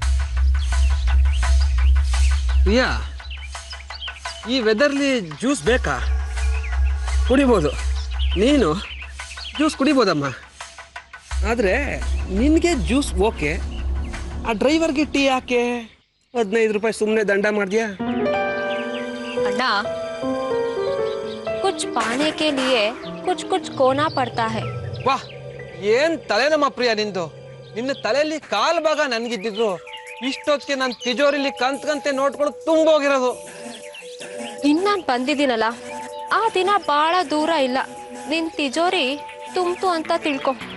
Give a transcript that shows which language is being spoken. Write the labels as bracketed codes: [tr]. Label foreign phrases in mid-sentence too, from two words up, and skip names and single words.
[kn] ಪ್ರಿಯಾ, ಈ ವೆದರ್ಲಿ ಜ್ಯೂಸ್ ಬೇಕಾ? ಕುಡಿಬೋದು, ನೀನು ಜ್ಯೂಸ್ ಕುಡಿಬೋದಮ್ಮ. ಆದ್ರೆ ನಿನ್ಗೆ ಜ್ಯೂಸ್ ಓಕೆ, ಆ ಡ್ರೈವರ್ಗೆ ಟೀ ಯಾಕೆ 15 ರೂಪಾಯಿ ಸುಮ್ಮನೆ ದಂಡ ಮಾಡ್ದ್ಯಾ? [hi] अन्ना, कुछ पाने के लिए कुछ कुछ खोना पड़ता है। [kn] ವಾಹ್, ಏನ್ ತಲೆ ನಮ್ಮ ಪ್ರಿಯ ನಿಂದು. ನಿನ್ನ ತಲೆಯಲ್ಲಿ ಕಾಲ್ ಭಾಗ ನನ್ಗಿದ್ದಿದ್ರು ಇಷ್ಟೊತ್ತಿಗೆ ನನ್ನ ತಿಜೋರಿಲಿ ಕಂತೆ ನೋಡ್ಕೊಂಡು ತುಂಬೋಗಿರೋದು. ಇನ್ನು ನಾನು ಬಂದಿದ್ದೀನಲ್ಲ, ಆ ದಿನ ಭಾಳ ದೂರ ಇಲ್ಲ, ನಿನ್ ತಿಜೋರಿ ತುಂಬ್ತು ಅಂತ ತಿಳ್ಕೊ.